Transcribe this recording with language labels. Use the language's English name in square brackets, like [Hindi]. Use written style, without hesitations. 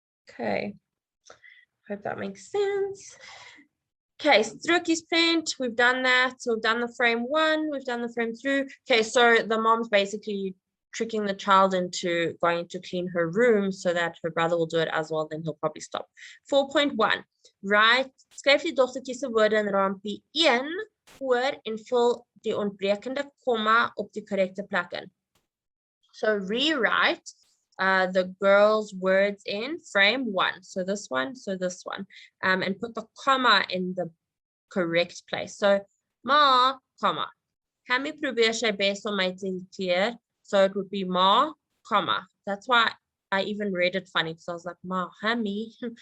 [English] Okay, hope that makes sense. Okay, strokies print, we've done that. So we've done the frame 1, we've done the frame 2. Okay, so the mom's basically tricking the child into going to clean her room so that her brother will do it as well, then he'll probably stop. [Afrikaans] 4.1, right, skryf die dogtertjie se woorde in rampie 1 voor en vul die ontbrekende komma op die korrekte plek in. [English] So rewrite the girl's words in frame 1. So this one, and put the comma in the correct place. [Afrikaans] So ma, comma. Hammy probeer sy bes om my te irriteer. [English] So it would be ma, comma. That's why I even read it funny, because I was like, ma, hammy.